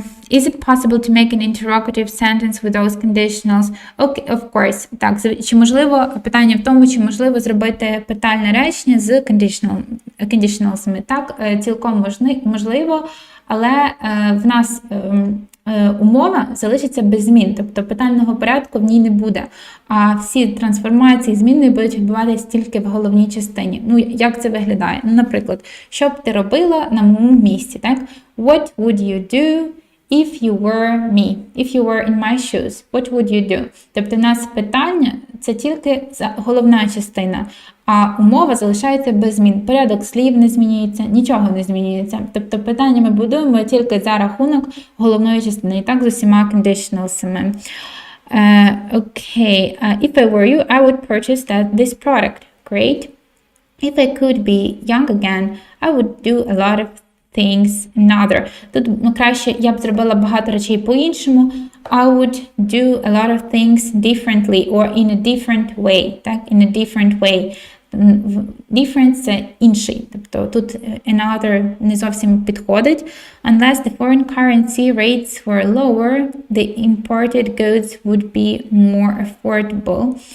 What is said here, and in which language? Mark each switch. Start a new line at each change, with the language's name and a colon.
English: Is it possible to make an interrogative sentence with those conditionals? Okay, of course.
Ukrainian: Так, чи можливо, питання в тому, чи можливо зробити питальне речення з conditionals'ами. Так, цілком можливо, але в нас умова залишиться без змін, тобто питального порядку в ній не буде, а всі трансформації змінної будуть відбуватися тільки в головній частині. Ну, як це виглядає? Ну, наприклад, що б ти робила на моєму місці, так?
English: What would you do if you were me? If you were in my shoes, what would you do?
Ukrainian: Тобто в нас питання – це тільки головна частина, а умова залишається без змін. Порядок слів не змінюється, нічого не змінюється. Тобто питання ми будуємо тільки за рахунок головної частини. І так з усіма conditionals'ами.
English: Okay. If I were you, I would purchase this product. Great. If I could be young again, I would do a lot of things another.
Ukrainian: Тут краще я б зробила багато речей по-іншому.
English: I would do a lot of things differently or in a different way. Так? In a different way.
Ukrainian: Different – це інший. Тобто тут another не зовсім підходить.
English: Unless the foreign currency rates were lower, the imported goods would be more affordable.